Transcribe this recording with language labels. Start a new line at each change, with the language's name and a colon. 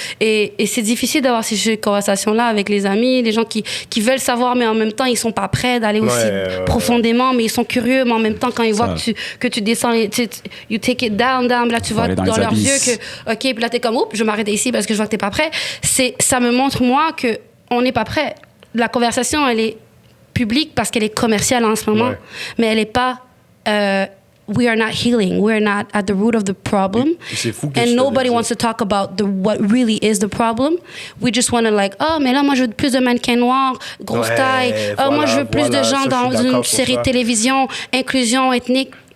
French: Et c'est difficile d'avoir ces conversations-là avec les amis, les gens qui veulent savoir, mais en même temps, ils sont pas prêts d'aller aussi profondément, mais ils sont curieux, mais en même temps, quand ils voient que tu descends,
English: you take it down,
French: là, tu vois dans leurs yeux que, OK, puis là, t'es comme, oups, je vais m'arrêter ici parce que je vois que t'es pas prêt. Ça me montre, moi, qu'on n'est pas prêt. La conversation, elle est publique parce qu'elle est commerciale en ce moment, mais elle est pas...
English: we are not healing. We're not at the root of the problem.
French: C'est fou que
English: and nobody wants to talk about what really is the problem. We just want to
French: mais là, moi, je veux plus de mannequins noirs, grosse taille. Moi, je veux plus de gens dans une série de télévision, inclusion ethnique.